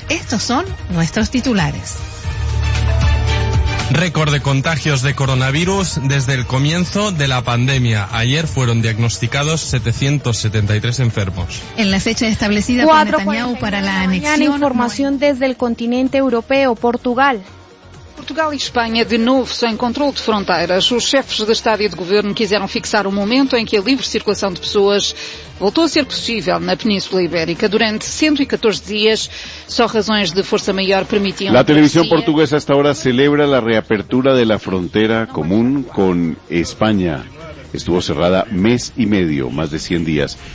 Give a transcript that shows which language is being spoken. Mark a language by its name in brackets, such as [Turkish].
[Spanish] Estos son nuestros titulares. Récord de contagios de coronavirus desde el comienzo de la pandemia. Ayer fueron diagnosticados 773 enfermos. En la fecha establecida por Netanyahu para la anexión... Información desde el continente europeo, Portugal. [Portuguese] Portugal e Espanha de novo sem controle de fronteiras. Os chefes de Estado e de Governo quiseram fixar o momento em que a livre circulação de pessoas voltou a ser possível na Península Ibérica. Durante 114 dias, só razões de força maior permitiam... A televisão portuguesa a esta hora celebra a reapertura da fronteira comum com Espanha. [Spanish] Estuvo cerrada mes y medio, más de 100 días.